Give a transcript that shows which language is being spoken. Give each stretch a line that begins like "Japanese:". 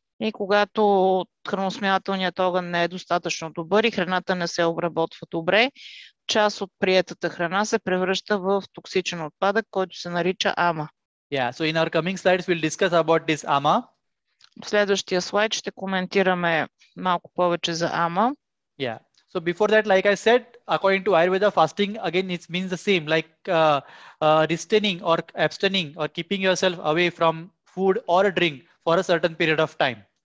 Bulgarian: И когато храносмилателният огън не е достатъчно добър и храната не се обработва добре, част от приетата храна се превръща в токсичен отпадък, който се нарича ама.
English: Yeah, so in our coming slides we'll discuss about this ama.
Bulgarian: В следващия слайд ще коментираме малко повече за ама.
English: Yeah. So before that, like I said, according to Ayurveda, fasting again it means the same, like restraining or abstaining or keeping yourself away from food or drink for a certain period of time.